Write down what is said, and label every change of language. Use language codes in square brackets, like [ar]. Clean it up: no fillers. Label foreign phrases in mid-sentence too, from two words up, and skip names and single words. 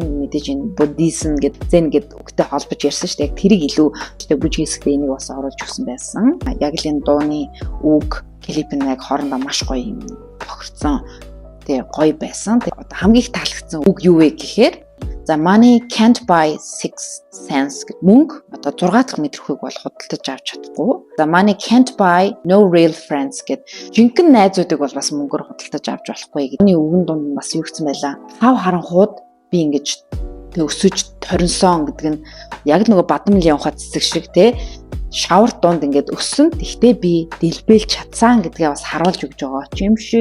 [mn] Мэдээж энэ буддизм гэд зэн гэд үгтэй холбож ярьсан шүү дээ. Яг тэрийг илүү бүжгийн хэсэгтэй энийг бас оруулж өгсөн байсан. Яг л энэ дууны үг клип нь яг хоорондоо маш гоё юм тохирцсон. Тэгээ гоё байсан. Тэгээ одоо хамгийн их таалагдсан үг юу вэ гэхээр за [en] money can't buy 6 cents [mn] гэх мөнгө одоо 6 дахь мэдрхүйг бол худалдаж авч чадахгүй. За [en] money can't buy no real friends [mn] гэд жинхэнэ найзуудыг бол бас мөнгөөр худалдаж авч болохгүй гэдэг. Үүний үгэн дунд бас юу гэсэн байлаа. Хав харанхууд би ингэж тэг өсөж торинсон гэдэг нь яг нөгөө бадам лянхуа цэцэг шиг те шавар дунд ингэж өссөн. Тэгтээ би дэлбэлж чадсан гэдгээ бас харуулж өгж байгаа юм шиг.